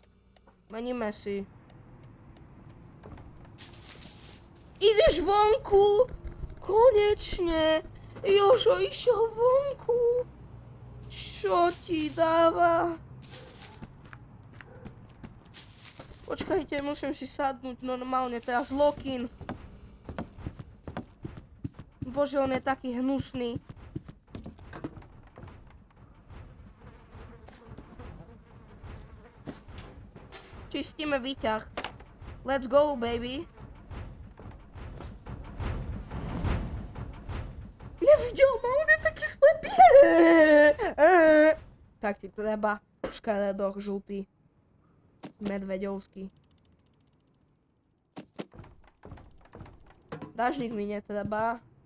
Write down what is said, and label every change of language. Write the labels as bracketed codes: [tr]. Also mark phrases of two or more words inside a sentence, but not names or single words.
[sk] Meníme si. Ideš vonku? Konečne! Jožo išiel vonku. Čo ti dáva? Počkajte, musím si sadnúť normálne teraz lock-in. Bože, on je taký hnusný. Čistíme výťah. [en] Let's go, baby. [sk] Nevidel ma, on je taký slepý. Tak ti treba, škaredoch žltý. Medveďovský. Dážnik mi netreba.